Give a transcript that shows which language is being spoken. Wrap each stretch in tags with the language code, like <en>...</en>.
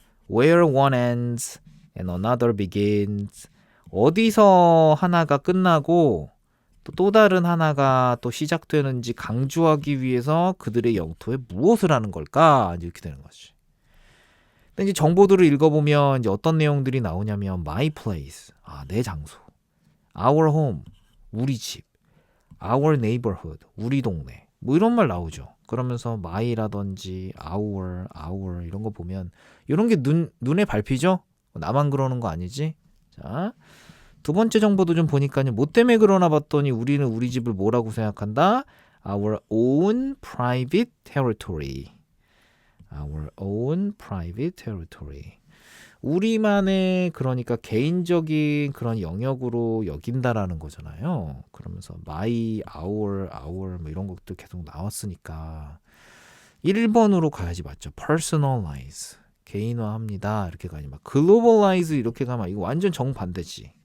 <en>Where one ends and another begins.</en> <ko>어디서 하나가 끝나고 또 다른 하나가 또 시작되는지 강조하기 위해서 그들의 영토에 무엇을 하는 걸까? 이렇게 되는 거지. 근데 이제 정보들을 읽어보면 이제 어떤 내용들이 나오냐면</ko> <en>my place,</en> <ko>내 장소,</ko> <en>our home,</en> <ko>우리 집,</ko> <en>our neighborhood,</en> <ko>우리 동네, 뭐 이런 말 나오죠. 그러면서 my라든지 our 이런 거 보면 이런 게 눈에 밟히죠? 나만 그러는 거 아니지? 자, 두 번째 정보도 좀 보니까요. 뭐 때문에 그러나 봤더니 우리는 우리 집을 뭐라고 생각한다?</ko> <en>Our own private territory. Our own private territory.</en> <ko>우리만의 그러니까 개인적인 그런 영역으로 여긴다라는 거잖아요. 그러면서 my, our 뭐 이런 것도 계속 나왔으니까 1번으로 가야지 맞죠. personalize. 개인화합니다. 이렇게 가니 막 globalize 이렇게 가면 이거 완전 정반대지.</ko>